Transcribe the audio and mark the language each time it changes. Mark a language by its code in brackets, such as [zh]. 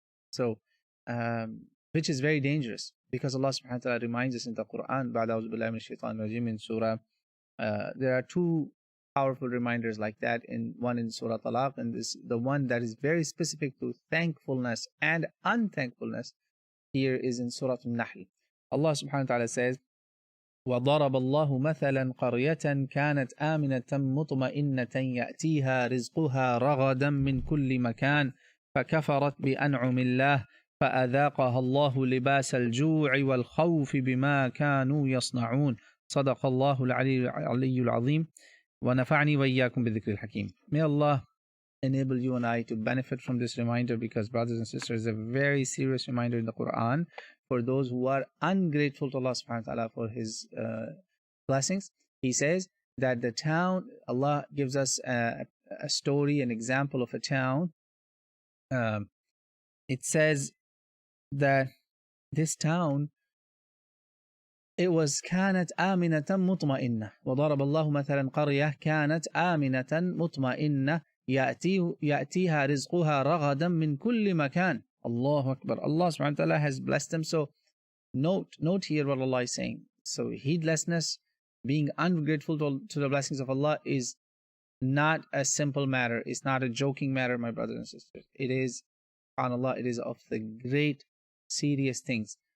[en] So, which is very dangerous, because Allah subhanahu wa ta'ala reminds us in the Quran, in Surah, there are two powerful reminders like that, one in Surah Tala, and the one that is very specific to thankfulness and unthankfulness here is in Surah An-Nahl. Allah subhanahu wa ta'ala says, [ar] وَضَرَبَ اللَّهُ مَثَلًا قَرْيَةً كَانَتْ آمِنَةً مُطْمَئِنَّةً يَأْتِيهَا رِزْقُهَا رَغَدًا مِنْ كُلِّ مَكَانٍ فكفرت بأنعم الله فأذاقها الله لباس الجوع والخوف بما كانوا يصنعون صدق الله العلي العظيم ونفعني وإياكم بالذكر الحكيم. [en] May Allah enable you and I to benefit from this reminder, because, brothers and sisters, a very serious reminder in the Quran for those who are ungrateful to Allah subhanahu wa ta'ala for His blessings. He says that the town, Allah gives us a story, an example of a town. It says that this town, it was [ar] كانت آمنة مطمئنة وضرب الله مثلا قرية كانت آمنة مطمئنة يأتيها رزقها رغدا من كل مكان. Allahu Akbar. [en] Allah subhanahu wa ta'ala has blessed them. So note here what Allah is saying. So heedlessness, being ungrateful to the blessings of Allah, is not a simple matter. It's not a joking matter, my brothers and sisters. It is, subhanAllah, it is of the great serious things.